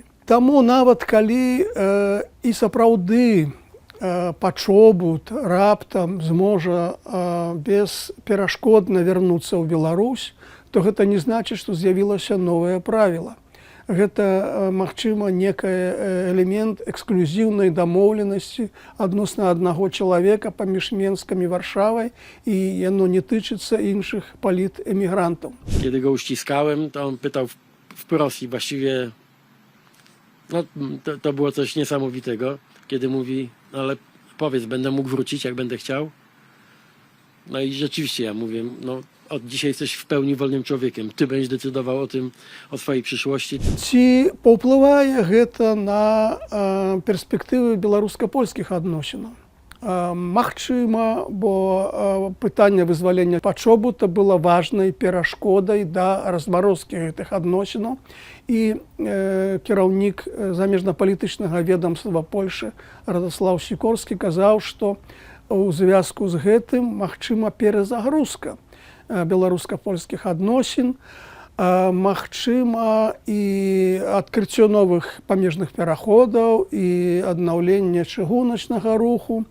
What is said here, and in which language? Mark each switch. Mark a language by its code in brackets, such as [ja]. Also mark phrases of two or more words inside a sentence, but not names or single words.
[be] Таму нават калі і сапраўды Пачобут раптам зможа бесперашкодна вярнуцца ў Беларусь, то гэта не значыць, што з'явілася новае правіла. Гэта, магчыма, некае элемент эксклюзіўнай дамоўленасці адносна аднаго чалавека паміж Менскам і Варшавай, і яно не тычыцца іншых палітэмігрантаў. [pl] Kiedy go uściskałem, to on pytał wprost i właściwie no, to było coś niesamowitego, kiedy mówi, ale powiedz, będę mógł wrócić, jak będę chciał. No i rzeczywiście ja mówię, no od dzisiaj jesteś w pełni wolnym człowiekiem. Ty będziesz decydował o tym, o swojej przyszłości. [be] Ці паўплывае гэта на перспектывы беларуска-польскіх адносінаў? Магчыма, бо пытанне вызвалення Пачобута было важнай перашкодай да размарозкі гэтых адносінаў. І кіраўнік замежнапалітычнага ведамства Польшы Радослаў Сікорскі казаў, што у звязку з гэтым магчыма перазагрузка беларуска-польскіх адносін, магчыма і адкрыццё новых памежных пераходаў і аднаўленне чыгуначнага руху.